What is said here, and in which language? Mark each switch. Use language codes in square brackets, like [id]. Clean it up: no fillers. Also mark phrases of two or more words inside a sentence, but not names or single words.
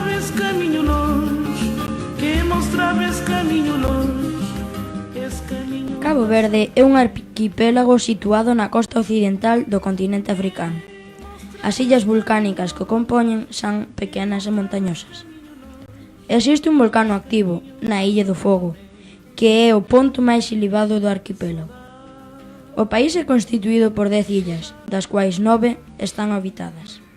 [pt] esse caminho longe, que mostrava esse caminho longe, esse caminho. [gl] Cabo Verde é un arquipélago situado na costa occidental do continente africano. As illas volcánicas que o compoñen son pequenas e montañosas. Existe un volcán activo na Illa do Fogo, que é o ponto máis elevado do arquipélago. O país é constituído por 10 illas, das quais 9 están habitadas.